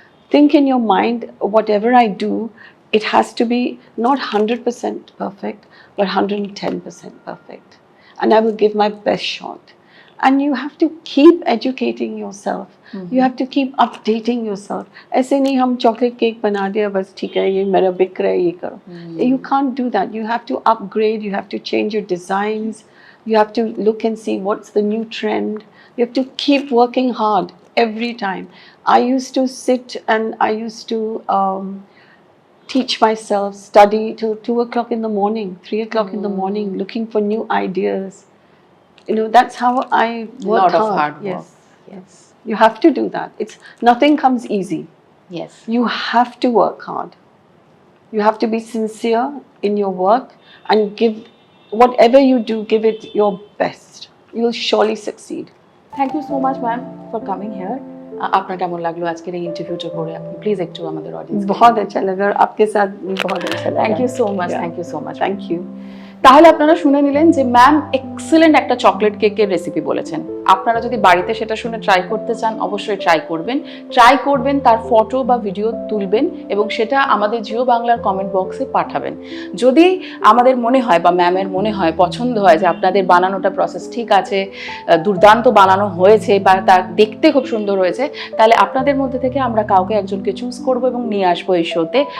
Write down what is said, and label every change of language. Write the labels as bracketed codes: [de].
[en] Think in your mind, whatever I do, it has to be not 100% perfect, but 110% perfect. And I will give my best shot. And you have to keep educating yourself. You have to keep updating yourself. [hi] ऐसे नहीं हम chocolate cake बना दिया बस ठीक है ये मेरा बिक रहा है ये करो. [en] You can't do that. You have to upgrade. You have to change your designs. You have to look and see what's the new trend. You have to keep working hard every time. I used to sit and I used to teach myself, study till 2 o'clock in the morning, 3 o'clock in the morning, looking for new ideas. That's how I work lot hard. of hard work. Yes, yes. You have to do that. Nothing comes easy. Yes. You have to work hard. You have to be sincere in your work and give whatever you do, give it your best. You will surely succeed. Thank you so much ma'am for coming here. [bn] আপনার কেমন লাগলো আজকের এই ইন্টারভিউটা করে? আপনি please একটু আমাদের অডিয়েন্স। [hi] बहुत अच्छा लगा और आपके साथ भी बहुत अच्छा लगा। [en] Thank you so much, Yeah. Thank you so much. Thank you. [bn] তাহলে আপনারা শুনে নিলেন যে ম্যাম এক্সেলেন্ট একটা চকলেট কেকের রেসিপি বলেছেন। আপনারা যদি বাড়িতে সেটা শুনে ট্রাই করতে চান অবশ্যই ট্রাই করবেন, তার ফটো বা ভিডিও তুলবেন এবং সেটা আমাদের জিও বাংলার কমেন্ট বক্সে পাঠাবেন। যদি আমাদের মনে হয় বা ম্যামের মনে হয় পছন্দ হয় যে আপনাদের বানানোটা প্রসেস ঠিক আছে, দুর্দান্ত বানানো হয়েছে বা তা দেখতে খুব সুন্দর হয়েছে, তাহলে আপনাদের মধ্যে থেকে আমরা কাউকে একজনকে চুজ করব এবং নিয়ে আসবো এই শোতে।